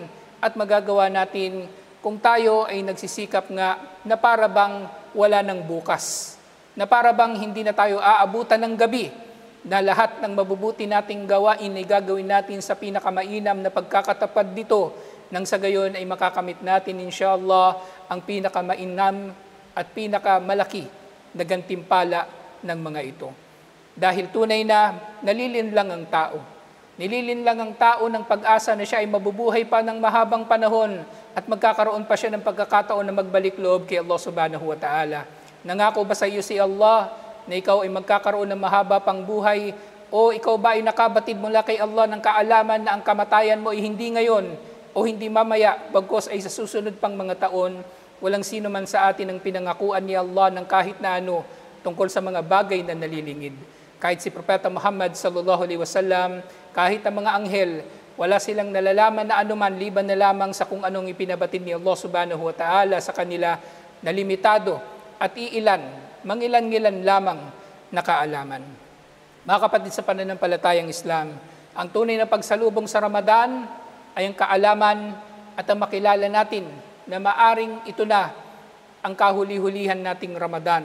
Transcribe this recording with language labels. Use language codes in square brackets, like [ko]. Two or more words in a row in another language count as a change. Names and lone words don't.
[tl] at magagawa natin kung tayo ay nagsisikap nga na para bang wala ng bukas, na para bang hindi na tayo aabutan ng gabi, na lahat ng mabubuti nating gawain ay gagawin natin sa pinakamainam na pagkakatapad dito, nang sa gayon ay makakamit natin inshallah ang pinakamainam at pinakamalaki na gantimpala ng mga ito. Dahil tunay na nalilinlang ang tao. Nililinlang ang tao ng pag-asa na siya ay mabubuhay pa ng mahabang panahon at magkakaroon pa siya ng pagkakataon na magbalik loob kay Allah [ar] سبحانه وتعالى. [tl] Nangako ba sa iyo si Allah na ikaw ay magkakaroon ng mahaba pang buhay, o ikaw ba ay nakabatid mula kay Allah ng kaalaman na ang kamatayan mo ay hindi ngayon o hindi mamaya, bagkus ay sa susunod pang mga taon? Walang sino man sa atin ang pinangakuan ni Allah ng kahit na ano tungkol sa mga bagay na nalilingid. Kahit si Propeta Muhammad [ar] صلى الله عليه وسلم, [tl] kahit ang mga anghel, wala silang nalalaman na anuman liban na lamang sa kung anong ipinabatid ni Allah [ar] سبحانه وتعالى [tl] sa kanila na limitado at iilan, mangilan-ngilan lamang na kaalaman. Mga kapatid sa pananampalatayang Islam, ang tunay na pagsalubong sa Ramadan ay ang kaalaman at ang makilala natin na maaring ito na ang kahuli-hulihan nating Ramadan.